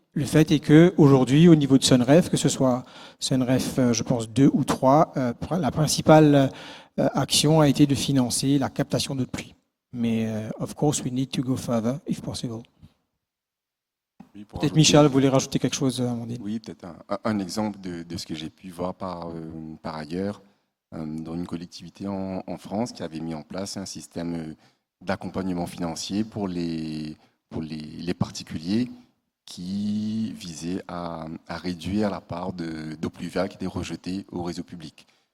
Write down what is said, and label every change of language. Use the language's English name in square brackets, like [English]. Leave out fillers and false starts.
[French] Le fait est qu'aujourd'hui, au niveau de Sunref, que ce soit Sunref, je pense, 2 ou 3, la principale action a été de financer la captation d'eau de pluie. Mais, [English] of course, we need to go further, if possible. [French] Oui, pour Peut-être ajouter- Michel voulait rajouter quelque chose, Amandine. Oui, peut-être un exemple de ce que j'ai pu voir par ailleurs dans une collectivité en France qui avait mis en place un système d'accompagnement financier pour les particuliers qui visait à réduire la part d'eau pluviale qui était rejetée au réseau public.